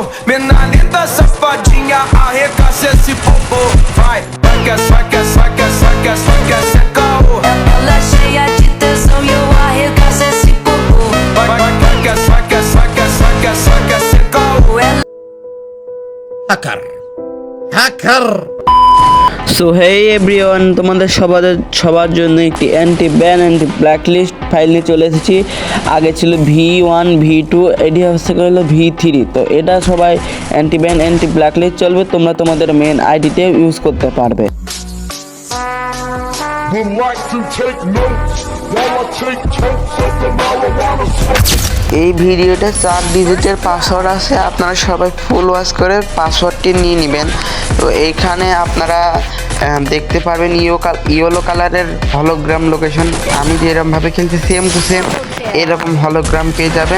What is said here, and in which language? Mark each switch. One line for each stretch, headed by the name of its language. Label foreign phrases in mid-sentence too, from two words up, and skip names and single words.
Portuguese: Mina linda, safadinha, arregaça esse popô. Vai, vai que é, vai que é, vai que é, vai que é, vai que é, cê caô. Ela cheia de tesão e eu arregaço esse popô. Vai, vai que é, vai que é, vai que é, vai que é, vai que é, cê caô. Ela
Bangla: হ্যাকার
English: so hey everyone,
Bangla: তোমাদের সবার জন্য একটি
English: anti blacklist file
Bangla: নিয়ে চলে এসেছি। আগে ছিল V1 V2, এটি হচ্ছে হলো V3। তো এটা সবাই
English: anti blacklist
Bangla: চলবে, তোমরা তোমাদের
English: main IDতে
Bangla: ইউজ করতে পারবে।
English: Would like to take notes while I take totes of the marijuana smoke.
Bangla: এই ভিডিওতে 4 ডিজিটের পাসওয়ার্ড আছে, আপনারা সবাই
English: full watch
Bangla: করে পাসওয়ার্ডটি নিয়ে নেবেন। তো এইখানে আপনারা দেখতে পারবেন
English: yellow colorের hologram location।
Bangla: আমি যেরকমভাবে খেলছি
English: same to same
Bangla: এরকম হলোগ্রাম পেয়ে যাবেন।